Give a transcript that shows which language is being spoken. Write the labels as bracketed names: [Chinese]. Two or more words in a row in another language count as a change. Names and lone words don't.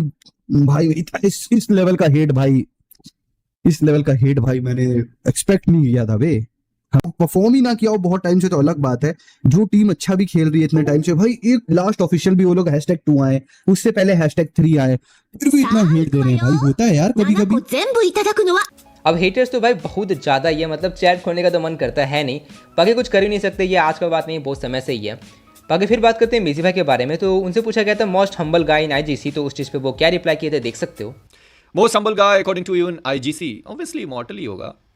[Hindi] भाई इस लेवल का हेट भाई, इस लेवल का हेट भाई मैंने एक्सपेक्ट नहीं किया था बे। हाँ, परफॉर्म ही ना किया हो बहुत टाइम से तो अलग बात है, जो टीम अच्छा भी खेल रही है इतने टाइम से, भाई एक [English] last official [Hindi] भी वो लोग #2 आए, उससे पहले #3 आए, फिर भी इतना हेट दे रहे हैं भाई। होता है यार कभी 7 कभी। [Japanese] 個全部いただくのは [Hindi] अब हेटर्स तो भाई बहुत ज़्यादा ही है, मतलब चैट खोलने का तो मन करता है नहीं, बाकी कुछ कर ही नहीं सकते, ये आज का बात नहीं, बहुत समय से ही है। बाकी फिर बात करते हैं मेसी भाई के बारे में, तो उनसे पूछा गया था [English] most humble guy in IGC, [Hindi] तो उस चीज़ पे वो क्या रिप्लाई किए थे देख सकते हो। [English] most humble guy according to you in IGC obviously [Hindi] मॉर्टल ही होगा।